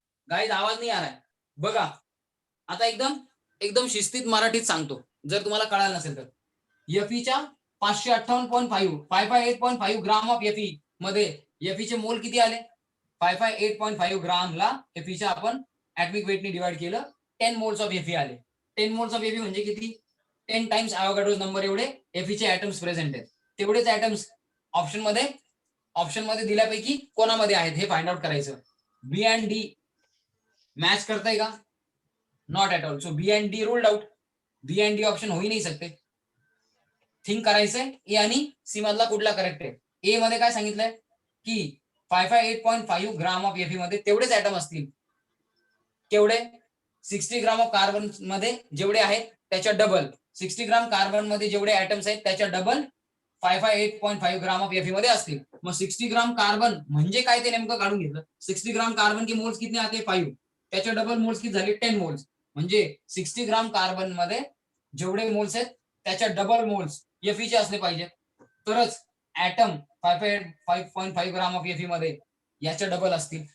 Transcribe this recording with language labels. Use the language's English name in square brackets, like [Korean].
[Marathi] Guys आवाज नाही [Hindi] आ रहा है [Marathi] बघा आता एकदम एकदम शिस्तीत मराठीत सांगतो जर तुम्हाला कळालं नसेल तर. Feच्या 558.5 ग्राम ऑफ Fe मध्ये Fe चे मोल किती आले? 558.5 ग्रामला Feच्या आपण ऍटमिक वेटने डिवाइड केलं 10 मोल्स ऑफ Fe आले. 10 मोल्स ऑफ Fe म्हणजे किती? 10 टाइम्स एवोगाड्रोस नंबर एवढे Fe चे ऍटम्स प्रेझेंट आहेत. तेवढेच ऍटम्स ऑप्शन मध्ये दिल्यापैकी कोणामध्ये आहेत हे फाइंड आउट करायचं. [Hindi] बी अँड डी मैच करता है का? [English] Not at all. [Hindi] So B and D ruled out. B and D option हो ही नाही सकते. [Marathi] थिंक करायचंय ए आणि सी मधला कुठला करेक्ट आहे. ए मध्ये काय सांगितलंय की 558.5 ग्राम ऑफ Fe मध्ये तेवढेच ऍटम असतील. केवढे? 60 ग्राम ऑफ कार्बन मध्ये जेवढे आहेत त्याच्या डबल. 60 ग्राम कार्बन मध्ये जेवढे ऍटम्स आहेत त्याच्या डबल 558.5 ग्राम ऑफ Fe मध्ये असतील. मग 60 ग्राम कार्बन म्हणजे काय ते नेमकं काढून घेतलं. 60 ग्राम कार्बन [Hindi] की मोल्स कितने आते [Marathi] 5, त्याच्या डबल मोल्स किती झाले 10 मोल्स. म्हणजे 60 ग्राम कार्बन मध्ये जेवढे मोल्स आहेत त्याच्या डबल मोल्स Fe चे असले पाहिजे, तरच ऍटम 5.5 ग्राम ऑफ Fe मध्ये याच्या डबल असतील.